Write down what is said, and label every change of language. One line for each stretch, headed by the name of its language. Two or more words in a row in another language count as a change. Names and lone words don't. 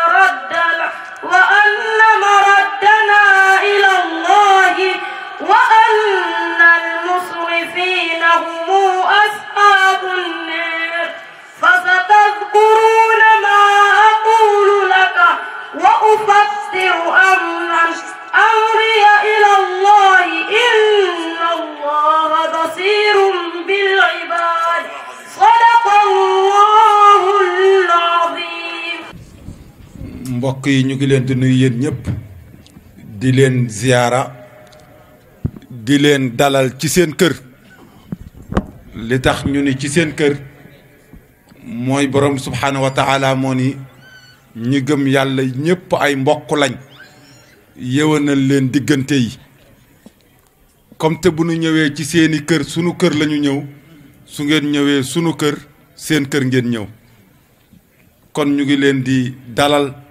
Arabic: مردنا إلى الله وأن المسرفين هم أصحاب النار فستذكرون ما أقول لك وأفوض أمري إلى الله إن الله بصير بالعباد صدق الله العظيم.
Wolof: mbokk yi ñu ngi leen di nuyu yéen ñëpp di leen ziyaara di leen dalal ci seen kër li tax ñu ni ci seen kër mooy borom
Arabic: سبحانه وتعالى
Wolof: moo ni ñi gëm yàlla ñëpp ay mbokk lañ yëwanal leen diggante yi comme te bu ñu ñëwee ci seeni kër sunu kër lañu ñëw su ngeen ñëwee sunu kër seen kër ngeen ñëw kon ñu ngi leen di dalal